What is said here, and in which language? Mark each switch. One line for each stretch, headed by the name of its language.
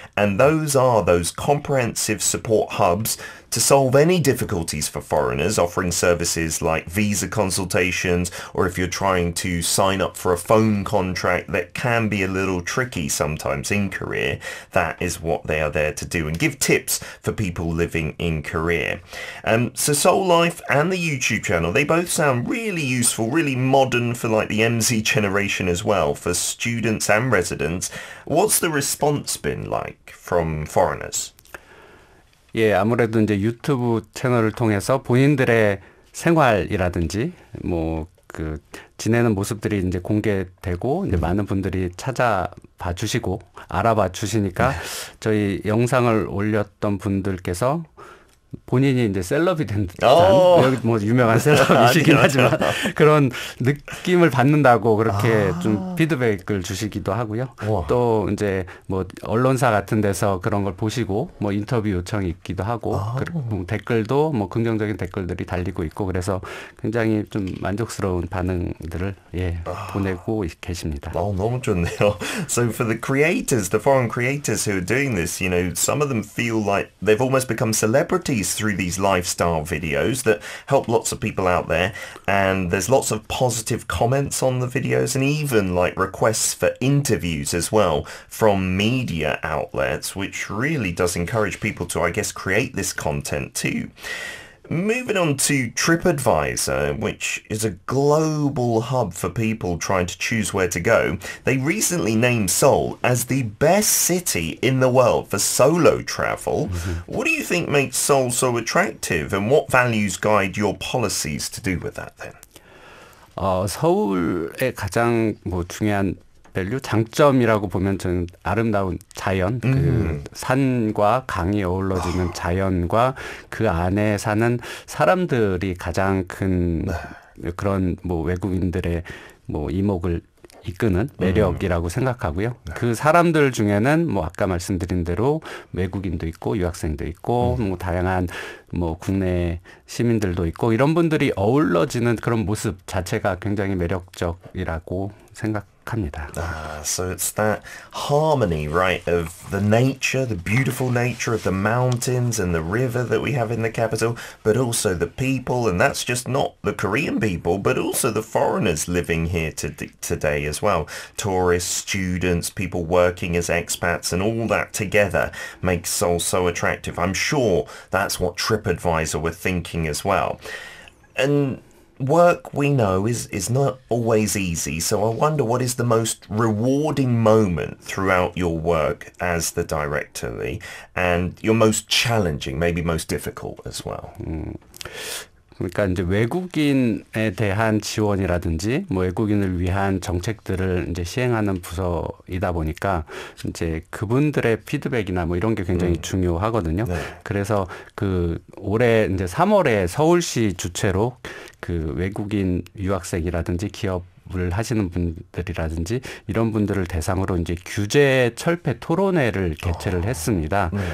English: And those are those comprehensive support hubs to solve any difficulties for foreigners, offering services like visa consultations, or if you're trying to sign up for a phone contract that can be a little tricky sometimes in Korea, that is what they are there to do, and give tips for people living in Korea. So Seoul Life and the YouTube channel, they both sound really useful, really modern for like the MZ generation as well, for students and residents. What's the response been like from foreigners?
Korean: 예, 아무래도 이제 유튜브 채널을 통해서 본인들의 생활이라든지 뭐 그 지내는 모습들이 이제 공개되고 이제 많은 분들이 찾아봐 주시고 알아봐 주시니까 저희 영상을 올렸던 분들께서 본인이 이제 셀럽이 된 듯한 여기 뭐 유명한 셀럽이시긴 하지만 그런 느낌을 받는다고 그렇게 좀 피드백을 주시기도 하고요. 또 이제 뭐 언론사 같은 데서 그런 걸 보시고 뭐 인터뷰 요청이 있기도 하고 그리고 댓글도 뭐 긍정적인 댓글들이 달리고 있고 그래서 굉장히 좀 만족스러운 반응들을 보내고 계십니다. 너무 좋네요.
English: So for the creators, the foreign creators who are doing this, you know, some of them feel like they've almost become celebrities through these lifestyle videos that help lots of people out there, and there's lots of positive comments on the videos and even like requests for interviews as well from media outlets, which really does encourage people to, I guess, create this content too. Moving on to TripAdvisor, which is a global hub for people trying to choose where to go. They recently named Seoul as the best city in the world for solo travel. What do you think makes Seoul so attractive, and what values guide your policies to do with that then?
Korean: 서울의 가장 뭐 중요한 밸류 장점이라고 보면 저는 아름다운 자연, 그 산과 강이 어우러지는 자연과 그 안에 사는 사람들이 가장 큰 그런 뭐 외국인들의 뭐 이목을 이끄는 매력이라고 생각하고요. 그 사람들 중에는 뭐 아까 말씀드린 대로 외국인도 있고 유학생도 있고 뭐 다양한 뭐 국내 시민들도 있고 이런 분들이 어우러지는 그런 모습 자체가 굉장히 매력적이라고 생각합니다.
English: So it's that harmony, right, of the nature, the beautiful nature of the mountains and the river that we have in the capital, but also the people, and that's just not the Korean people, but also the foreigners living here today as well. Tourists, students, people working as expats, and all that together makes Seoul so attractive. I'm sure that's what TripAdvisor were thinking as well. And work, we know, is not always easy, so I wonder what is the most rewarding moment throughout your work as the director, Lee, and your most challenging, maybe most difficult as well.
Korean: 그러니까 이제 외국인에 대한 지원이라든지 뭐 외국인을 위한 정책들을 이제 시행하는 부서이다 보니까 이제 그분들의 피드백이나 뭐 이런 게 굉장히 중요하거든요. 네. 그래서 그 올해 이제 3월에 서울시 주최로 그 외국인 유학생이라든지 기업을 하시는 분들이라든지 이런 분들을 대상으로 이제 규제 철폐 토론회를 개최를 했습니다.